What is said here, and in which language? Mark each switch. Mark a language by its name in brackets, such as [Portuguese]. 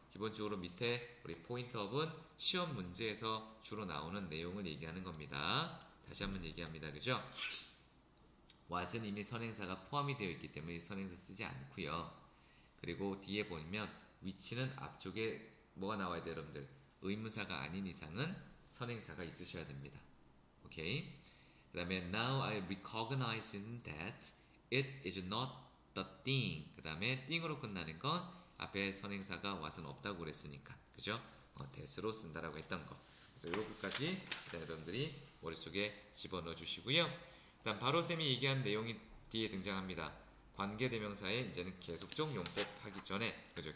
[Korean] 기본적으로 밑에 우리 포인트업은 시험 문제에서 주로 나오는 내용을 얘기하는 겁니다. 다시 한번 얘기합니다. 그죠? what은 이미 선행사가 포함이 되어 있기 때문에 선행사 쓰지 않고요. 그리고 뒤에 보면 which는 앞쪽에 뭐가 나와야 돼요, 여러분들? 의문사가 아닌 이상은 선행사가 있으셔야 됩니다. 오케이? 그 다음에 [English] now I recognize that it is not the thing. [Korean] 그 다음에 thing으로 끝나는 건 앞에 선행사가 what은 없다고 그랬으니까, 그죠? that으로 쓴다라고 했던 거. 그래서 이렇게까지 여러분들이 머릿속에 집어넣어 주시고요. 그 다음 바로 쌤이 얘기한 내용이 뒤에 등장합니다. 관계대명사의 이제는 계속적 용법 하기 전에, 그죠?